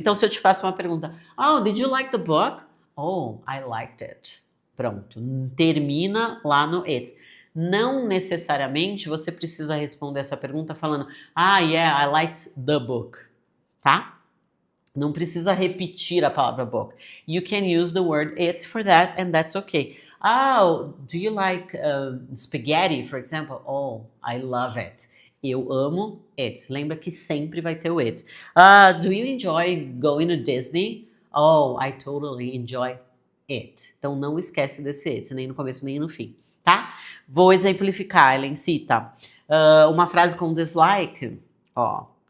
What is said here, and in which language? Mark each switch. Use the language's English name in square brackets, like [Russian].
[Portuguese] Então, se eu te faço uma pergunta, [English] oh, did you like the book? Oh, I liked it. [Portuguese] Pronto, termina lá no it. Não necessariamente você precisa responder essa pergunta falando, [English] ah, yeah, I liked the book, [Portuguese] tá? Não precisa repetir a palavra book. [English] You can use the word it for that and that's okay. Oh, do you like spaghetti, for example? Oh, I love it. [Portuguese] Eu amo [English] it. [Portuguese] Lembra que sempre vai ter o it. [English] Do you enjoy going to Disney? Oh, I totally enjoy it. [Portuguese] Então não esquece desse it, nem no começo nem no fim, tá? Vou exemplificar, Ellen cita uma frase com dislike, ó.